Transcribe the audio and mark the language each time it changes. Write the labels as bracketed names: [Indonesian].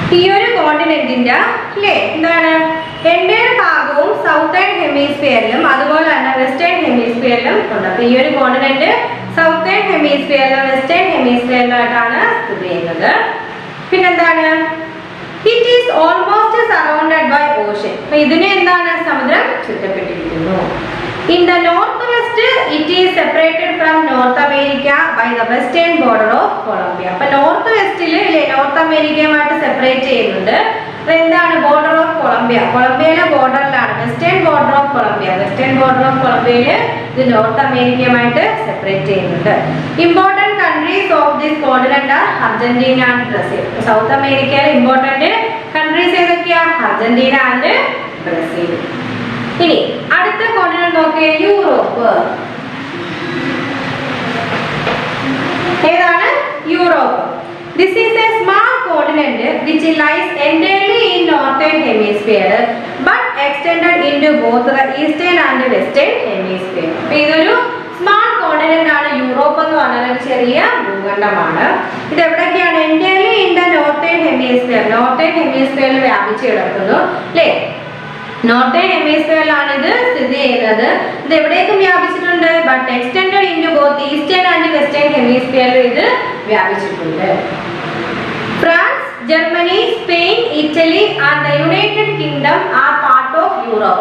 [Malayalam] ഈ ഒരു കോണ്ടിനെന്റിന്റെ അല്ലേ എന്താണ് എൻ്റെ ഭാഗവും സൗത്തേൺ ഹെമിസ്ഫിയറിലും അതുപോലെ തന്നെ വെസ്റ്റേൺ ഹെമിസ്ഫിയറിലും ഉണ്ട്. അപ്പൊ ഈ ഒരു കോണ്ടിനെന്റ് സൗത്തേൺ ഹെമിസ്ഫിയറിലും വെസ്റ്റേൺ ഹെമിസ്ഫിയറിലായിട്ടാണ് സ്ഥിതി ചെയ്യുന്നത്. പിന്നെന്താണ്? [English] It is almost surrounded by ocean. [Malayalam] അപ്പൊ ഇതിന് എന്താണ്? സമുദ്രം ചുറ്റപ്പെട്ടിരിക്കുന്നു. [English] In the northwest, it is separated from North America by the western border of Colombia. [Malayalam] അപ്പോൾ നോർത്ത് വെസ്റ്റിൽ ഇല്ലേ നോർത്ത് അമേരിക്കയുമായിട്ട് സെപ്പറേറ്റ് ചെയ്യുന്നുണ്ട്. അപ്പോൾ എന്താണ്? [English] Border of Colombia. [Malayalam] കൊളംബിയയിലെ ബോർഡറിലാണ് [English] Western border of Colombia. [Malayalam] Western border of കൊളംബിയയിൽ ഇത് നോർത്ത് അമേരിക്കയുമായിട്ട് സെപ്പറേറ്റ് ചെയ്യുന്നുണ്ട്. [English] Important countries of this continent are Argentina and Brazil. [Malayalam] South അമേരിക്കയിലെ important countries ഏതൊക്കെയാ? Argentina and Brazil. ഇനി അടുത്ത കോണ്ടിനെന്റ് നോക്കിയേ, യൂറോപ്പ്. ഏതാണ്? Europe. [English] This is a small continent which lies entirely in northern hemisphere but extended into both the eastern and western hemisphere. [Malayalam] അപ്പോൾ ഇതൊരു small continent ആണ്. Europe എന്ന് പറഞ്ഞാൽ ഒരു ചെറിയ ഭൂഖണ്ഡമാണ്. ഇത് എവിടെയൊക്കെയാണ്? [English] entirely in the northern hemisphere. [Malayalam] Northern ഹെമിസ്ഫിയറിൽ വ്യാപിച്ചു കിടക്കുന്നു അല്ലേ? നോർത്തേൺ ഹെമിസ്ഫിയറിലാണ് ഇത് സ്ഥിതി ചെയ്യുന്നത്. ഇത് എവിടേക്കും വ്യാപിച്ചിട്ടുണ്ട്? [English] but extended into both eastern and western ഹെമിസ്ഫിയറിൽ [Malayalam] ഇത് വ്യാപിച്ചിട്ടുണ്ട്. [English] France, Germany, Spain, Italy and the United Kingdom are part of Europe.